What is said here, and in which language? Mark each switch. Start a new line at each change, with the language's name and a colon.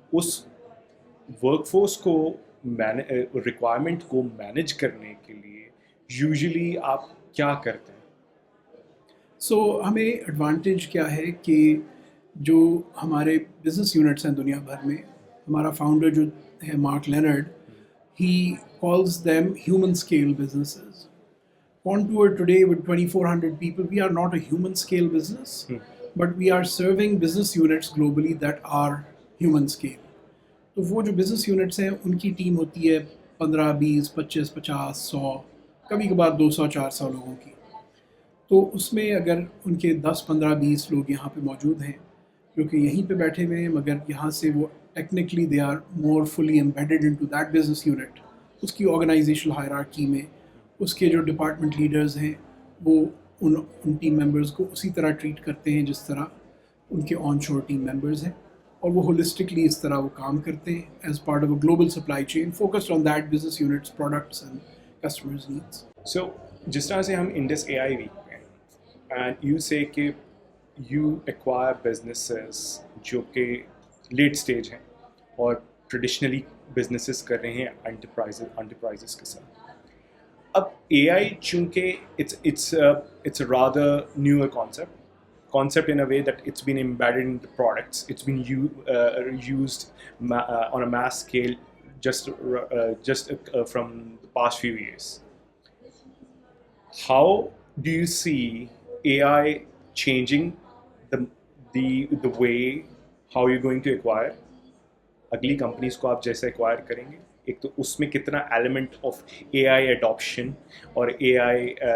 Urdu: اس work force کو requirement کو manage کرنے کے لیے یوزلی آپ کیا کرتے ہیں؟ سو ہمیں ایڈوانٹیج کیا ہے کہ جو ہمارے بزنس یونٹس ہیں دنیا بھر میں، ہمارا فاؤنڈر جو ہے mark لینرڈ،
English: He calls them human scale businesses. Contour today with 2,400 people, we are not a human scale business, but we are serving business units globally that are human scale.
Urdu: تو وہ جو بزنس یونٹس ہیں ان کی team ہوتی ہے 15, 20, 25, 50, 100، کبھی کبھار 200, 400 لوگوں کی. تو اس میں اگر ان کے 10, 15, 20 لوگ یہاں پہ موجود ہیں جو کہ یہیں پہ بیٹھے ہوئے ہیں، مگر یہاں سے وہ technically
English: They are more fully embedded into that business unit.
Urdu: اس کی آرگنائزیشنل ہائرارکی میں اس کے جو ڈپارٹمنٹ لیڈرز ہیں وہ ان ٹیم ممبرز کو اسی طرح ٹریٹ کرتے ہیں جس طرح ان کے آن شور ٹیم ممبرز ہیں، اور وہ ہولسٹکلی اس طرح وہ کام کرتے ہیں
English: As part of a global supply chain focused on that business units products and customers needs.
Urdu: سو جس طرح سے ہم انڈس اے آئی ویک میں ہیں
English: and you say کہ you acquire businesses
Urdu: جو کہ لیٹ سٹیج ہیں اور ٹریڈیشنلی بزنسز کر رہے ہیں انٹرپرائزز کے ساتھ. اب اے آئی چونکہ
English: it's a rather newer concept in a way that it's been embedded in the products, it's been used on a mass scale just from the past few years. How do you see AI changing the way how you're going to acquire
Urdu: اگلی companies کو آپ جیسے acquire کریں گے؟ ایک تو اس میں کتنا element of a I adoption اور اے آئی